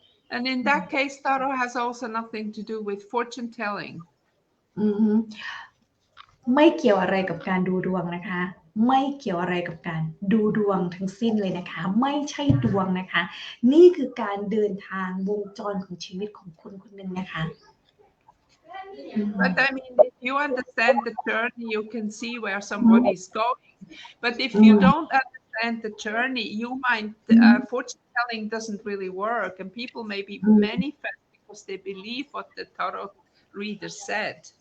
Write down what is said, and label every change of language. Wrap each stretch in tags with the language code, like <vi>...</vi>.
<en>And in that case, tarot has also nothing to do with fortune telling.</en> <th>ไม่เกี่ยวอะไรกับการดูดวงนะคะไม่เกี่ยวอะไรกับการดูดวงทั้งสิ้นเลยนะคะไม่ใช่ดวงนะคะนี่คือการเดินทางวงจรของชีวิตของคนคนหนึ่งนะคะ</th> <en>But I mean, if you understand the journey, you can see where somebody is going. But if you don't understand the journey, you might fortune telling doesn't really work, and people maybe manifest because they believe what the tarot reader said.</en>